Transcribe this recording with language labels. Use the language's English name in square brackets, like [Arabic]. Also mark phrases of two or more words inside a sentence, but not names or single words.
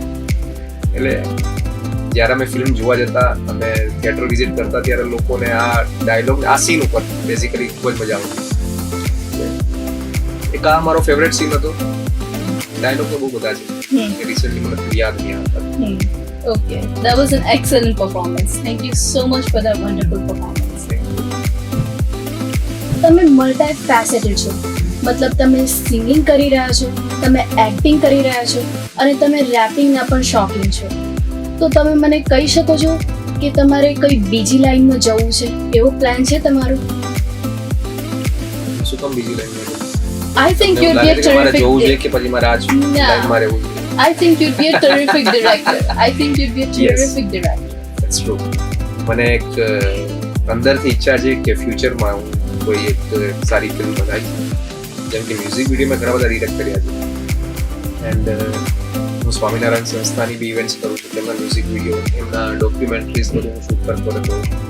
[Gujarati] એટલે જ્યારે અમે ફિલ્મ જોવા જતા, અમે થિયેટર વિઝિટ કરતા, ત્યારે લોકોને આ ડાયલોગ, આ સીન ઉપર બેઝિકલી ખૂબ જ મજા આવતી. એક આ મારો ફેવરેટ સીન હતો. ડાયલોગ તો બહુ બધા છે, રિસન્ટલી મને યાદ નહીં આવતા. [English] Okay, that was an excellent performance. Thank you so much for that wonderful performance. [Gujarati] તમે [English] multi faceted [Gujarati] છો, મતલબ તમે સિંગિંગ કરી રહ્યા છો, તમે એક્ટિંગ કરી રહ્યા છો અને તમે રેપિંગના પણ શોખીન છો, તો તમે મને કહી શકો છો કે તમારે કઈ બીજી લાઈનમાં જવું છે, એવો પ્લાન છે તમારો? શું કામ બીજી લાઈન [English] I think you'd be a terrific [Gujarati] જોવું જોઈએ કે પછી મારે આ જ લાઈનમાં રહેવું જોઈએ? [English] I think you'd be a terrific director. I think you'd be a terrific director. That's true. [Gujarati] મને એક અંદરથી ઈચ્છા છે કે ફ્યુચરમાં હું કોઈ એક સારી ફિલ્મ બનાવીશ. જેમ કે [English] music video [Gujarati] મેં ઘણા બધા ડિરેક્ટ કર્યા છે એન્ડ હું સ્વામિનારાયણ સંસ્થાની બી ઇવેન્ટ્સ કરું છું, તેમના [English] music video, [Gujarati] એમના ડોક્યુમેન્ટરીઝ બધું હું શૂટ કરતો રહેતો હોઉં છું.